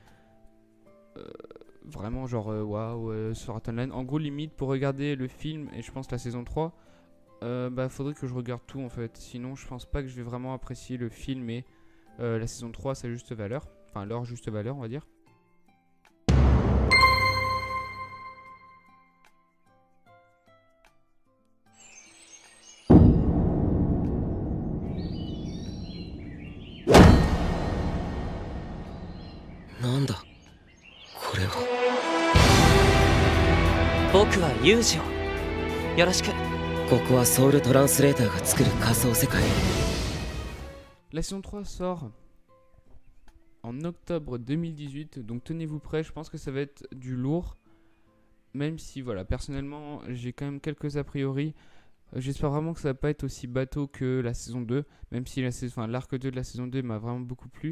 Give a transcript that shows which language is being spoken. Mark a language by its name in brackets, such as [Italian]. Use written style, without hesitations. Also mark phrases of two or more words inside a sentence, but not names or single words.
[French] Vraiment genre waouh sur Art Online. En gros limite pour regarder le film et je pense la saison 3 faudrait que je regarde tout en fait. Sinon je pense pas que je vais vraiment apprécier le film et la saison 3 sa juste valeur. Enfin leur juste valeur on va dire. [Japanese] Nanda, これは。僕はユージオ。よろしく。ここはソウルトランスレーターが作る仮想世界。 [French] La saison 3 sort en octobre 2018, donc tenez-vous prêts, je pense que ça va être du lourd. Même si, voilà, personnellement, j'ai quand même quelques a priori. J'espère vraiment que ça va pas être aussi bateau que la saison 2, même si l'arc 2 de la saison 2 m'a vraiment beaucoup plu.